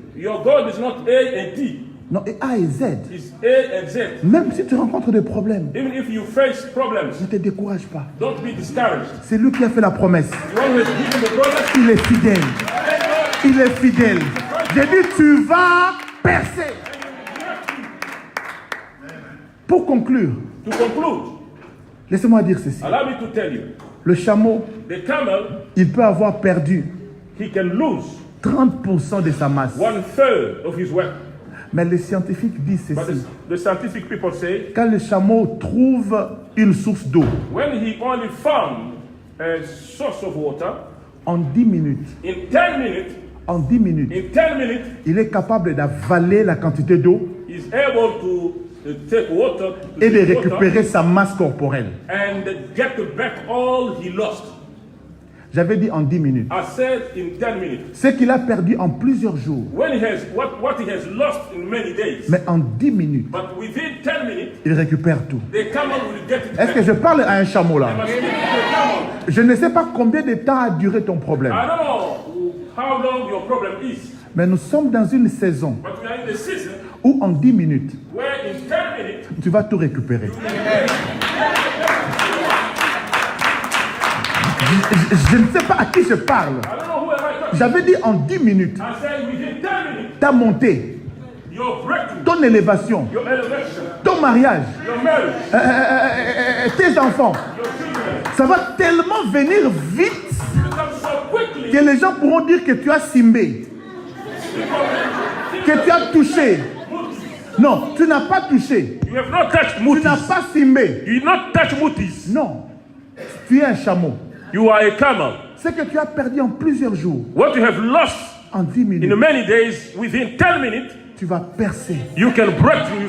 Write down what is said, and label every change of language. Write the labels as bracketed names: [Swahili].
[English] Your God is not A and T. [French] Non, et A et Z. [English] It's A and Z. [French] Même si tu rencontres des problèmes, [English] Even if you face problems, [French] ne te décourage pas. [English] don't be discouraged. [French] C'est lui qui a fait la promesse. [English] You always give the promise. [French] Il est fidèle. Il est fidèle. J'ai dit, tu vas percer. Pour conclure, [English] To conclude, [French] laissez-moi dire ceci. [English] allow me to tell you, [French] Le chameau [English] the The camel, [French] il peut avoir perdu [English] he can lose [French] 30% de sa masse. [English] 1/3 of his weight. [French] Mais les scientifiques disent [English] But [French] ceci. [English] the scientific people say, [French] Quand le chameau trouve une source d'eau, [English] when he only found a source of water, [French] en 10 minutes, [English] in 10 minutes, [French] en 10 minutes, il est capable d'avaler la quantité d'eau [English] he's able to take water to [French] et de [English] drink [French] récupérer [English] water [French] sa masse corporelle. [English] and get back all he lost. [French] J'avais dit en 10 minutes. [English] I said in 10 minutes. [French] Ce qu'il a perdu en plusieurs jours. [English] When he has what he has lost in many days. [French] Mais en 10 minutes, [English] But within 10 minutes, [French] il récupère tout. [English] the camel will get it [French] Est-ce [English] back. [French] que je parle à un chameau là? [English] I must speak to the camel. [French] Je ne sais pas combien de temps a duré ton problème. [English] I don't know how long your problem is, [French] Mais nous sommes dans une saison [English] but we are in the season [French] où en 10 minutes, [English] where in 10 minutes, [French] tu vas tout récupérer. Je ne sais pas à qui je parle. [English] I don't know who am I talking. [French] J'avais dit en 10 minutes, [English] I said within 10 minutes, [French] ta montée, [English] your breakthrough, [French] ton élévation, [English] your elevation, [French] ton mariage, [English] your marriage, [French] tes enfants, [English] your children, [French] ça va tellement venir vite [English] will come so quickly. [French] que les gens pourront dire que tu as simbé, que tu as touché. Non, tu n'as pas touché. [English] You have not touched [French] Tu n'as [English] mutis. [French] pas simbé. [English] You did not touch mutis. [French] Non, tu es un chameau. [English] You are a camel. [French] Ce que tu as perdu en plusieurs jours, [English] What you have lost [French] en 10 [English] in [French] minutes, [English] many days, within 10 minutes, [French] tu vas percer. [English] you can break through, you